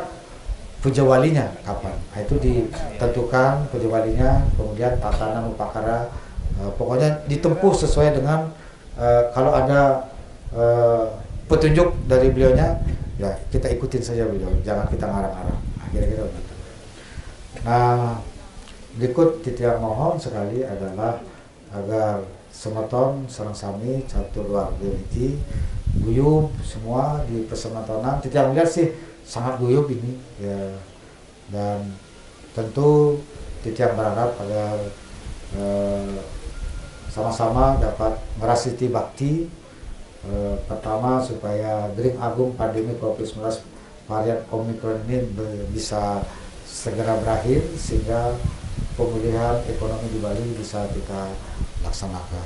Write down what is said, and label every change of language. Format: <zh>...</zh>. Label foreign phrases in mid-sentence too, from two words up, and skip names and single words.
<id>Setiap puja walinya kapan. Nah, itu ditentukan puja walinya, kemudian tatanan upakara, pokoknya ditempuh sesuai dengan kalau ada petunjuk dari beliaunya, ya kita ikutin saja beliau, jangan kita ngarang-ngarang. Kira-kira begitu. Nah, berikut titiang mohon sekali adalah agar</id> <ban>semeton sareng sami catur warga niki</ban> <id>guyub semua di pesemetonan. Titiang melihat sih sangat guyub ini ya, dan tentu titiang berharap agar sama-sama dapat merasiti bakti. Pertama supaya Dering Agung pandemi COVID-19 varian Omicron ini bisa segera berakhir sehingga pemulihan ekonomi di Bali bisa kita laksanakan.</id>